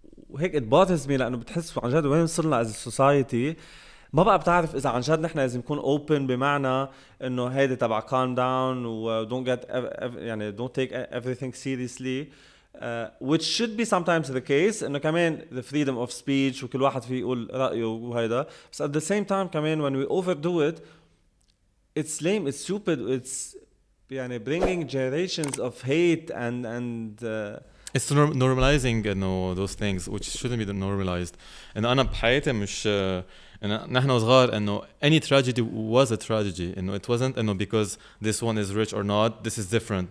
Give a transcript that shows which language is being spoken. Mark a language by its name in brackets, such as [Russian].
[Arabic] وهيك [English] it bothers me [Arabic] لأنه بتحس عن جد وين وصلنا [English] as a society. [Arabic] ما بقى بتعرف إذا عن جد نحن لازم نكون open بمعنى إنه هيدا تبع [English] calm down [Arabic] و don't get يعني [English] don't take everything seriously. Which should be sometimes the case إنه كمان the freedom of speech [Arabic] وكل واحد فيه يقول رأيه وهيدا. [English] بس at the same time كمان when we overdo it, it's lame, it's stupid, it's يعني bringing generations of hate and it's normalizing those things which shouldn't be normalized. [Arabic] إنه أنا بحياتي مش إنه نحن وصغار إنه [English] any tragedy was a tragedy. إنه it wasn't إنه because this one is rich or not this is different.